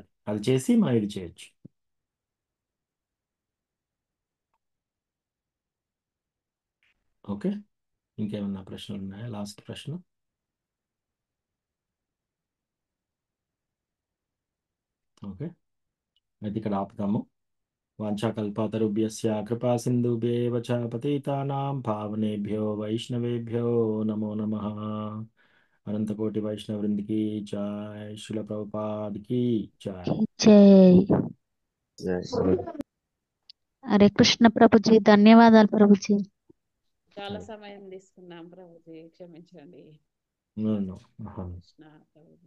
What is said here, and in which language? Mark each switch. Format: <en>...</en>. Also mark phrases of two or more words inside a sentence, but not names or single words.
<te>అది చేసి మనం ఇది చేయొచ్చు. ఓకే, ఇంకేమన్నా ప్రశ్నలు ఉన్నాయా? లాస్ట్ ప్రశ్న. ఓకే, అయితే ఇక్కడ ఆపుతాము.</te> <sa>వాంఛాకల్పతరుభ్యస్య కృపా సింధుభ్యేవ చ పతితానాం పావనేభ్యో వైష్ణవేభ్యో నమో నమః.</sa> <te>అనంతకోటి వైష్ణవ వృందికి జై, శిల ప్రభుపాదికి జై. జై. Jai. హరే కృష్ణ ప్రభుజీ, ధన్యవాదాలు ప్రభుజీ. చాలా సమయం తీసుకున్నాం ప్రభుజీ, క్షమించండి.</te> <en>No, no.</en> <te>కృష్ణ ప్రభుజీ,</te>